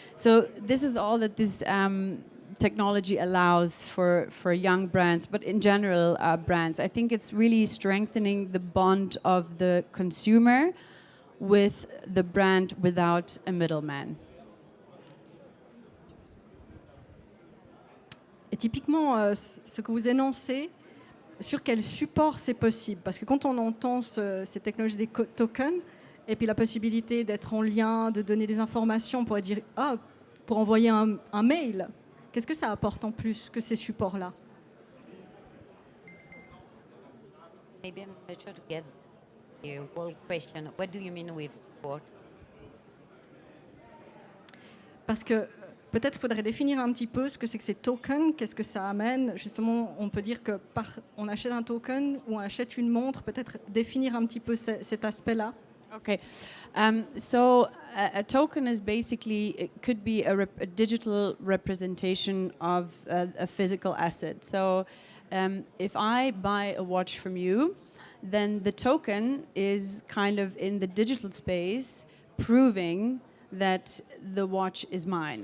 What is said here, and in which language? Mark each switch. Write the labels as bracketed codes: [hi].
[en] So this is all that this technology allows for young brands, but in general brands. I think it's really strengthening the bond of the consumer with the brand without a middleman. [fr] Et typiquement, ce que vous énoncez, sur quel support c'est possible? Parce que quand on entend ces technologies des tokens, et puis la possibilité d'être en lien, de donner des informations, on pourrait dire, pour envoyer un mail, qu'est-ce que ça apporte en plus que ces supports-là? [en] Maybe I'm not sure to get the whole question. What do you mean with support? [fr] Parce que peut-être faudrait définir un petit peu ce que c'est que ces tokens, qu'est-ce que ça amène. Justement, on peut dire que on achète un token ou on achète une montre, peut-être définir un petit peu cet aspect-là. [en] Okay, so a token is basically, it could be a digital representation of a physical asset. So if I buy a watch from you, then the token is kind of in the digital space proving that the watch is mine.